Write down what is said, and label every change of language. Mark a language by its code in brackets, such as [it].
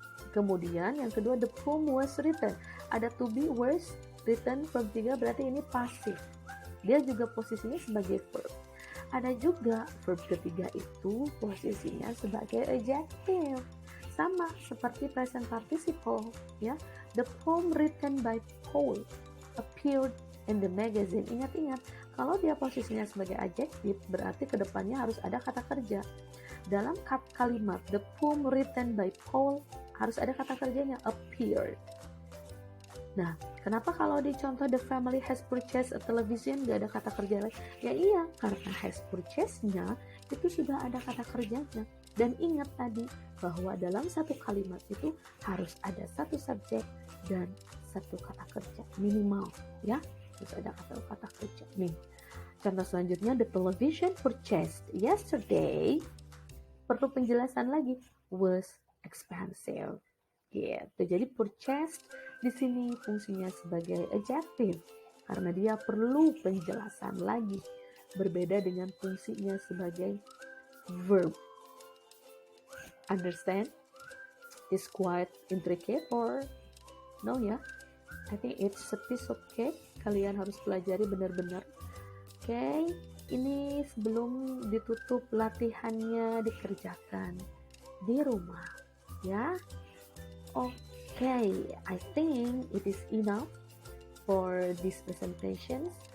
[id] Kemudian yang kedua, [en] the poem was written. [id] Ada to be was written, verb 3 berarti ini pasif. Dia juga posisinya sebagai verb. Ada juga verb ketiga itu posisinya sebagai adjective. Sama seperti present participle ya. [en] The poem written by Paul appeared in the magazine. [id] Ingat-ingat, kalau dia posisinya sebagai adjective berarti kedepannya harus ada kata kerja. Dalam kalimat [en] the poem written by Paul [id] harus ada kata kerjanya appeared. Nah, kenapa kalau di contoh [en] the family has purchased a television [id] gak ada kata kerja lagi? Ya iya, karena has purchased-nya itu sudah ada kata kerjanya. Dan ingat tadi bahwa dalam satu kalimat itu harus ada satu subjek dan satu kata kerja minimal ya. Harus ada kata kerja. Nih, contoh selanjutnya, [en] the television purchased yesterday, [id] perlu penjelasan lagi, [en] was expensive. [id] Gitu. Jadi purchased di sini fungsinya sebagai adjective karena dia perlu penjelasan lagi, berbeda dengan fungsinya sebagai verb. [en] Understand? It's quite intricate or no ya? I think it's a piece of cake. [id] Kalian harus pelajari benar-benar. Oke, ini sebelum ditutup latihannya dikerjakan di rumah ya. [en] Okay, I think it is enough for this presentation.